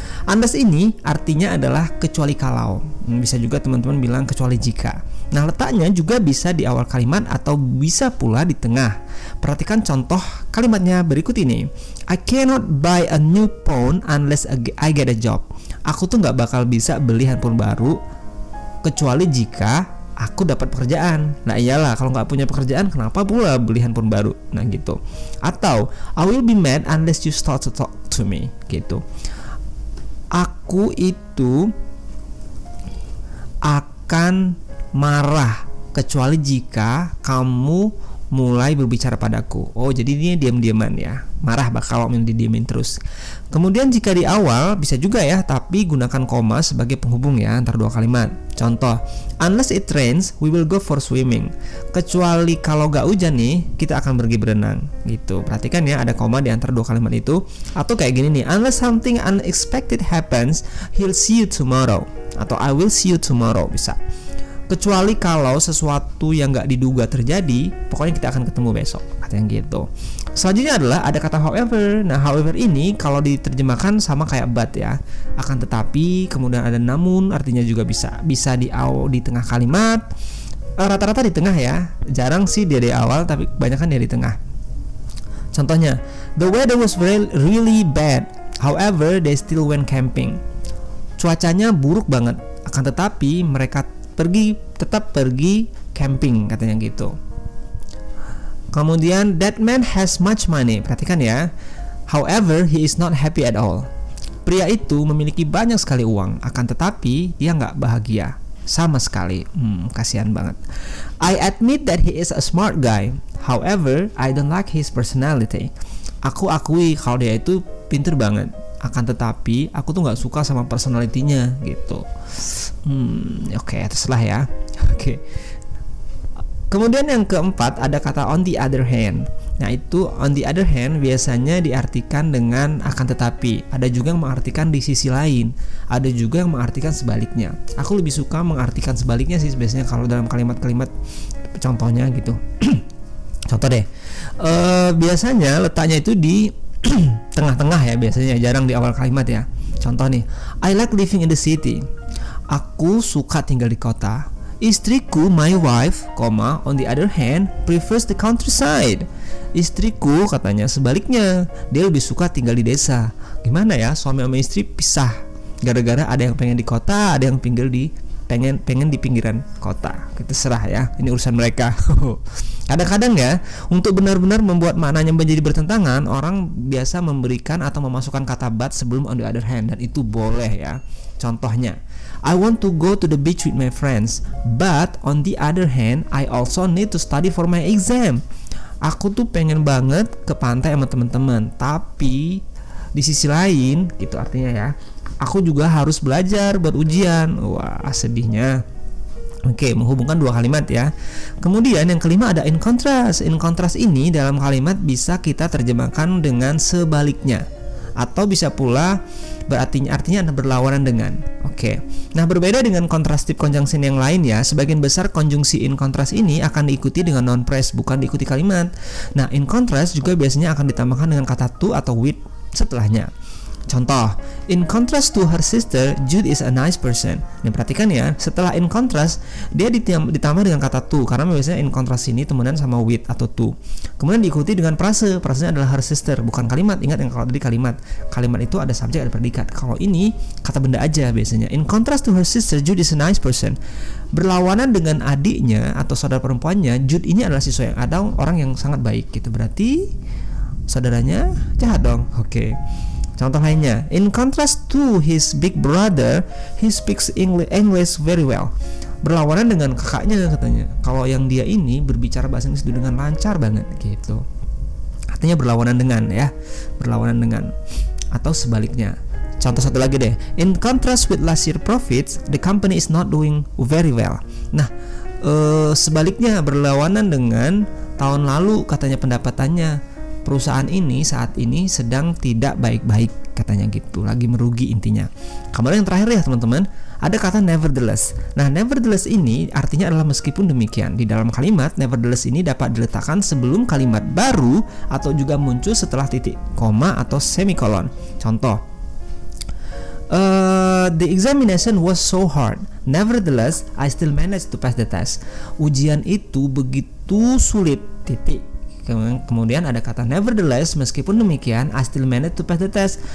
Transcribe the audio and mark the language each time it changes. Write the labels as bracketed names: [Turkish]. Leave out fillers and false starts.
[Indonesian] Unless ini artinya adalah kecuali kalau. Bisa juga teman-teman bilang kecuali jika. Nah, letaknya juga bisa di awal kalimat atau bisa pula di tengah. Perhatikan contoh kalimatnya berikut ini. [English] I cannot buy a new phone unless I get a job. [Indonesian] Aku tuh nggak bakal bisa beli handphone baru kecuali jika aku dapat pekerjaan. Nah iyalah, kalau nggak punya pekerjaan kenapa pula beli handphone baru? Nah gitu. [English] Atau I will be mad unless you start to talk to me gitu. [Indonesian] Aku itu akan marah kecuali jika kamu mulai berbicara padaku. Oh, jadi dia diam-diaman ya. Marah kalau didiemin terus. Kemudian jika di awal bisa juga ya, tapi gunakan koma sebagai penghubung ya antar dua kalimat. Contoh, [English] unless it rains, we will go for swimming. [Indonesian] Kecuali kalau gak hujan nih, kita akan pergi berenang gitu. Perhatikan ya, ada koma di antara dua kalimat itu. Atau kayak gini nih, [English] unless something unexpected happens, he'll see you tomorrow. [Indonesian] Atau [English] I will see you tomorrow, [Indonesian] bisa. kecuali kalau sesuatu yang nggak diduga terjadi, pokoknya kita akan ketemu besok, katanya gitu. Selanjutnya adalah ada kata however. Nah, however ini kalau diterjemahkan sama kayak but ya, akan tetapi, kemudian ada namun, artinya juga bisa di tengah kalimat. Rata-rata di tengah ya, jarang sih dia di awal, tapi kebanyakan dia di tengah. [English] Contohnya, the weather was really bad, however they still went camping. [Indonesian] Cuacanya buruk banget, akan tetapi mereka tetap pergi camping, katanya gitu. [English] Kemudian that man has much money. [Indonesian] Perhatikan ya. [English] However, he is not happy at all. [Indonesian] Pria itu memiliki banyak sekali uang, akan tetapi dia nggak bahagia sama sekali. Kasihan banget. [English] I admit that he is a smart guy. However, I don't like his personality. [Indonesian] Aku akui kalau dia itu pinter banget, akan tetapi aku tuh nggak suka sama personalitinya gitu. Oke, terserah ya. Oke. Kemudian yang keempat ada kata on the other hand. Nah, itu on the other hand biasanya diartikan dengan akan tetapi. Ada juga yang mengartikan di sisi lain. Ada juga yang mengartikan sebaliknya. Aku lebih suka mengartikan sebaliknya sih biasanya kalau dalam kalimat-kalimat contohnya gitu. Contoh deh. Biasanya letaknya itu di tengah-tengah ya, biasanya jarang di awal kalimat ya. [English] Contoh nih, I like living in the city. [Indonesian] Aku suka tinggal di kota. [English] Istriku, my wife, on the other hand, prefers the countryside. [Indonesian] Istriku katanya sebaliknya, dia lebih suka tinggal di desa. Gimana ya, suami sama istri pisah. Gara-gara ada yang pengen di kota, ada yang pengen di pinggiran kota. Kita serah ya, ini urusan mereka. Kadang-kadang ya, untuk benar-benar membuat maknanya menjadi bertentangan, orang biasa memberikan atau memasukkan kata but sebelum on the other hand, dan itu boleh ya. [English] Contohnya, I want to go to the beach with my friends, but on the other hand, I also need to study for my exam. [Indonesian] Aku tuh pengen banget ke pantai sama teman-teman, tapi di sisi lain, gitu artinya ya, aku juga harus belajar buat ujian. Wah, sedihnya. Oke, menghubungkan dua kalimat ya. Kemudian yang kelima ada in contrast. In contrast ini dalam kalimat bisa kita terjemahkan dengan sebaliknya, atau bisa pula artinya berlawanan dengan. Oke. Nah, berbeda dengan contrastive conjunction yang lain ya, sebagian besar konjungsi in contrast ini akan diikuti dengan noun phrase, bukan diikuti kalimat. Nah, in contrast juga biasanya akan ditambahkan dengan kata to atau with setelahnya. [English] Contoh, in contrast to her sister, Jude is a nice person. [Indonesian] Nah, perhatikan ya, setelah in contrast dia ditambah dengan kata to, karena biasanya in contrast ini temenan sama with atau to. Kemudian diikuti dengan frase, frasenya adalah her sister, bukan kalimat. Ingat yang kalau tadi kalimat itu ada subjek, ada predikat. Kalau ini kata benda aja biasanya. [English] In contrast to her sister, Jude is a nice person. [Indonesian] Berlawanan dengan adiknya atau saudara perempuannya, Jude ini adalah siswa yang ada orang yang sangat baik gitu. Berarti saudaranya jahat dong. Oke. [English] Contoh lainnya, in contrast to his big brother, he speaks English very well. [Indonesian] Berlawanan dengan kakaknya katanya. Kalau yang dia ini berbicara bahasa Inggris dengan lancar banget gitu. Artinya berlawanan dengan ya, berlawanan dengan atau sebaliknya. Contoh satu lagi deh. [English] In contrast with last year profits, the company is not doing very well. [Indonesian] Nah, sebaliknya berlawanan dengan tahun lalu katanya pendapatannya. Perusahaan ini saat ini sedang tidak baik-baik katanya gitu, lagi merugi intinya. Kemudian yang terakhir ya teman-teman, ada kata nevertheless. Nah, nevertheless ini artinya adalah meskipun demikian. Di dalam kalimat nevertheless ini dapat diletakkan sebelum kalimat baru atau juga muncul setelah titik koma atau semikolon. [English] Contoh, the examination was so hard. Nevertheless, I still managed to pass the test. [Indonesian] Ujian itu begitu sulit. Titik. Kemudian ada kata nevertheless, meskipun demikian [English] I still managed to pass the test.